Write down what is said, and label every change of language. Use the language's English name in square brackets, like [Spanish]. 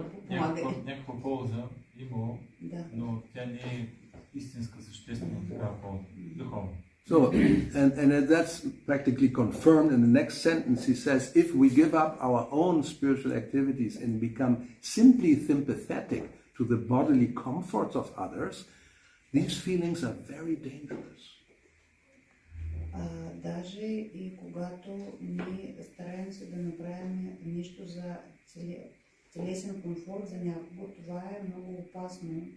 [Bulgarian] някаква полза има, но тя не е истинска съществена такава полза, духовна. [English] So, and that's practically confirmed in the next sentence. He says, if we give up our own spiritual activities and become simply sympathetic to the bodily comforts of others, these feelings are very dangerous. [Bulgarian] Даже и когато ние стараем се да направим нещо за телесен комфорт за някого, това е много опасно.